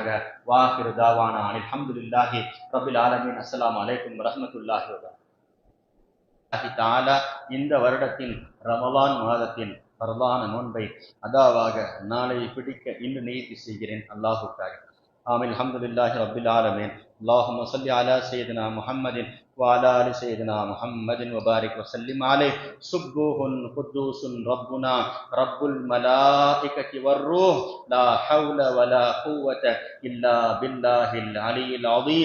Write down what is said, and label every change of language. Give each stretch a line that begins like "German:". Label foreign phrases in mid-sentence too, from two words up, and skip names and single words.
Arabic: وآخر دعوانا الحمد لله رب العالمين. السلام عليكم ورحمة الله وبركاته.
Tamil: தஆலா இந்த வருடத்தின் ரமலான் மாதத்தின் பரலான நோன்பை அதாவாக நாளை பிடிக்க இன்று நியதி செய்கிறேன் அல்லாஹுக்காக.
Arabic: آمين. الحمد لله رب العالمين. اللهم صل على سيدنا محمد وعلى آل سيدنا محمد وبارك وسلم عليه. سبوح قدوس ربنا رب الملائكة والروح لا حول ولا قوة إلا بالله العلي العظيم.